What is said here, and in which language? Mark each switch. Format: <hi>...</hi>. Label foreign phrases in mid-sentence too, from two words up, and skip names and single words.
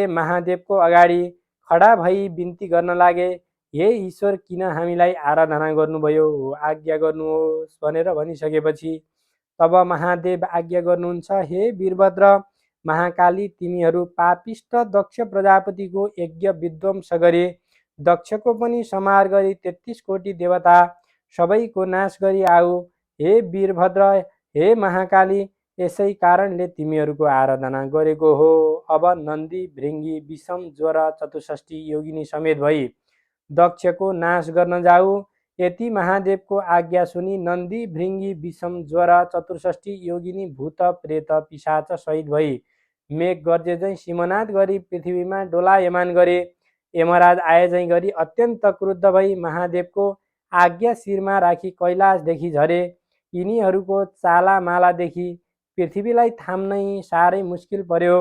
<ne>महादेवको अगाडि खडा भई बिन्ती गर्न लागे, हे ईश्वर, किन हामीलाई आराधना गर्नुभयो, आज्ञा गर्नुहोस् भनेर भनिसकेपछि तब महादेव आज्ञा गर्नुहुन्छ, हे वीरभद्र, महाकाली, तिमीहरू पापिष्ट दक्ष प्रजापतिको यज्ञ विध्वंस गरे, दक्षको पनि संहार गरी 33 कोटी देवता सबैको नाश गरी आऊ। हे वीरभद्र, हे महाकाली, यसै कारणले तिमीहरूको आराधना गरेको हो। अब नन्दी, भृङ्गी, विषम, ज्वर, 64 योगिनी समेत भई दक्षको नाश गर्न जाऊ। यति महादेवको आज्ञा सुनि नन्दी, भृङ्गी, विषम, ज्वर, 64 योगिनी भूत प्रेत पिशाच सहित भई मेघ गर्जे झैँ सिमनाद गरी पृथ्वीमा डोलायमान गरे। यमराज आए झैँ गरी अत्यन्त क्रुद्ध भई महादेवको आज्ञा शिरमा राखी कैलाशदेखि झरे। यिनीहरूको चालामालादेखि पृथ्वीलाई थाम्नै साह्रै मुस्किल पर्यो।</ne>